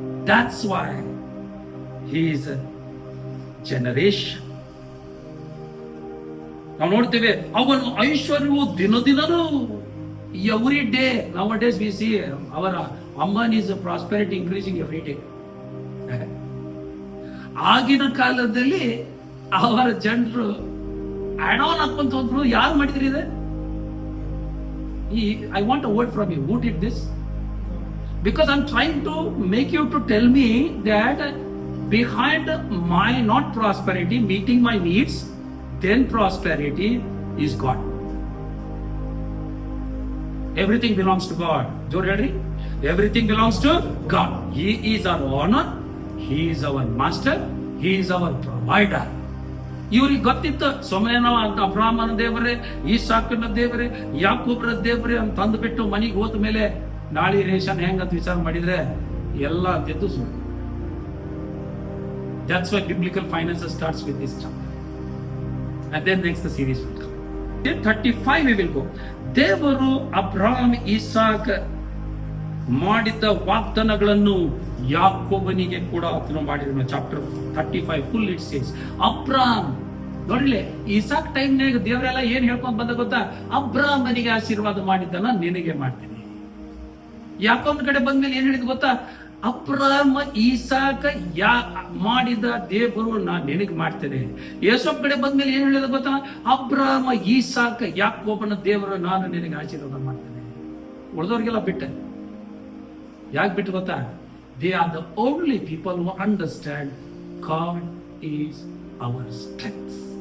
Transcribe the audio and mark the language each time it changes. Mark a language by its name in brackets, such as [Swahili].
[English] That's why he is a generation. [Kannada] ನಾವು ನೋಡ್ತೇವೆ ಅವನು ಐಶ್ವರ್ಯವು ದಿನದಿನವೂ, [English] every day. Nowadays we see our Ambani's prosperity increasing every day. [Kannada] ಆಗಿನ ಕಾಲದಲ್ಲಿ ಅವರ ಜನರು ಆಡೋನ್ ಹಾಕೊಂತ ಹೋದ್ರು. ಯಾರು ಮಾಡಿದ್ರಿ ಇದೆ? [English] I want a word from you. Who did this? Because I'm trying to make you to tell me that behind my not prosperity, meeting my needs, then prosperity is God. Everything belongs to God. [Kannada] Jor helri? [English] Everything belongs to God. He is our owner. He is our master. He is our provider. [Kannada] ಇವ್ರಿಗೆ ಗೊತ್ತಿತ್ತು, ಸೊಮೇನ ಅಬ್ರಾಹ್ಮನ ದೇವರೇ, ಈಸಾಕನ ದೇವರೇ, ಯಾಕೋಬರ ದೇವರೇ ಅಂತ ತಂದುಬಿಟ್ಟು ಮನೆಗೆ ಹೋದ ಮೇಲೆ ನಾಳೆ ರೇಷನ್ ಹೆಂಗಂತ ವಿಚಾರ ಮಾಡಿದ್ರೆ ಎಲ್ಲ ಅಂತಿದ್ದು ಸುಳ್ಳು. [English] That's why biblical finances starts with this chapter. And then next the series will come. Then 35 we will go. [Kannada] ದೇವರು ಅಬ್ರಾಹಂ, ಇಸಾಕ್ ಮಾಡಿದ್ದ ವಾಗ್ದಾನಗಳನ್ನು ಯಾಕೋಬನಿಗೆ ಕೂಡ ಆತನು ಮಾಡಿದ. Chapter 35 [English] full it says [Kannada] Abraham. ನೋಡ್ಲಿ, ಇಸಾಕ್ ಟೈಮ್ನಾಗ ದೇವರೆಲ್ಲ ಏನ್ ಹೇಳ್ಕೊಂಡ್ ಬಂದ ಗೊತ್ತಾ? ಅಬ್ರಾಹ್ಮನಿಗೆ ಆಶೀರ್ವಾದ ಮಾಡಿದ್ದನ್ನ ನಿನಗೆ ಮಾಡ್ತೀನಿ. ಯಾಕೋಬನ ಕಡೆ ಬಂದ್ಮೇಲೆ ಏನ್ ಹೇಳಿದ್ ಗೊತ್ತಾ? ಅಬ್ರಾಹ್ಮ, ಇಸಾಕ ಮಾಡಿದ ದೇವರು ನಾನು ನಿನಗೆ ಮಾಡ್ತೇನೆ. ಯೇಸಪ್ ಕಡೆ ಬಂದ್ಮೇಲೆ ಏನ್ ಹೇಳಿದ ಗೊತ್ತಾ? ಅಬ್ರಾಹ್ಮ, ಇಸಾಕ, ಯಾಕೋಬನ ದೇವರು ನಾನು ನಿನಗೆ ಆಶೀರ್ವಾದ ಮಾಡ್ತೇನೆ. ಉಳಿದವ್ರಿಗೆಲ್ಲ ಬಿಟ್ಟೆ. ಯಾಕೆ ಬಿಟ್ಟು ಗೊತ್ತಾ? [English] They are the only people who understand God is our strength.